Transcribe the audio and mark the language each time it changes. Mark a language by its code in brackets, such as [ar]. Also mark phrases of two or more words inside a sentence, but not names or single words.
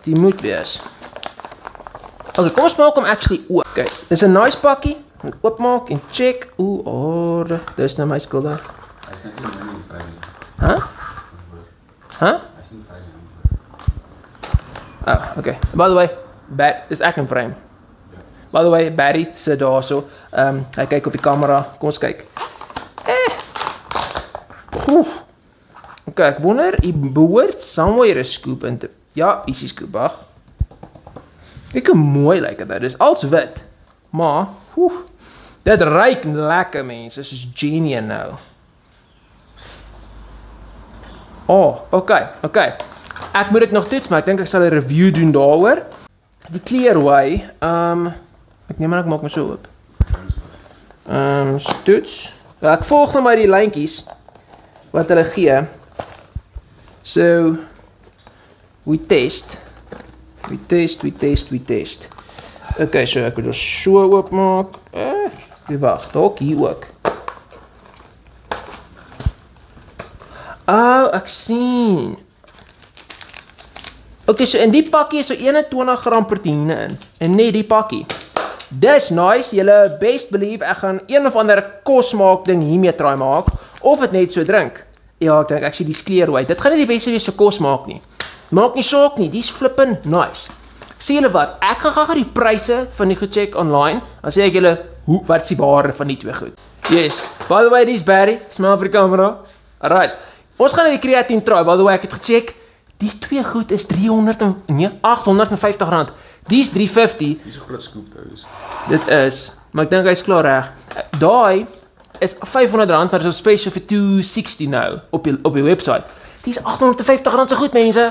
[af] Die moet wees. Okay, kom ons maak hom actually oop. Kyk, dis 'n nice pakkie. Moet oopmaak en check. Orde, dis nou my skuld daar. Hy's net nie vry nie. Huh? Hy's nie vry nie. [en] Oh, okay. By the way, [af] dis ek in frame. [en] By the way, [af] Barry sit daarso. Hy kyk op die kamera. Kom ons kyk. Okay, ek wonder, hy behoort somewhere 'n scoop in te... Ja, is die scoop, ag. Kyk hoe mooi lyk dit. Dis als wit. Maar, dit ruik lekker mense, soos genie nou. [en] Oh, okay. [af] Ek moet dit nog toets, maar ek dink ek sal 'n review doen daaroor. Die Clear Whey, ek neem aan ek maak my so oop. Toets. Ja, ek volg nou maar die lyntjies wat hulle gee. [en] So, we test. [af] Okay, so ek moet dit so oopmaak. Wag, dalk hier ook. Oh, ek sien. Okay, so in die pakkie is so 21 gram proteïne in. En net die pakkie. Dis nice, julle [en] best believe [af] ek gaan een of ander kosmaak ding hiermee try maak, of het net so drink. Ja, ek dink ek sien die skleer uit. Dit gaan nie die beste wees so kosmaak nie. Maak nie saak nie, die is flippin nice. Sê julle wat, ek gaan gou die pryse van die gecheck online, dan sê ek julle, wat is die waarde van die twee goed. [en] Yes, by the way, [af] die is Barry, smile vir die camera. Alright, ons gaan die creatine try, [en] by the way, [af] ek het gecheck, die twee goed is 850 rand, die is 350. Die is 'n groot scoop trouwens. Dit is, maar ek dink hy is klaar reg. Daai is 500 rand, maar is op special vir 260 nou, op die website. Die is 850 rand so goed, mense.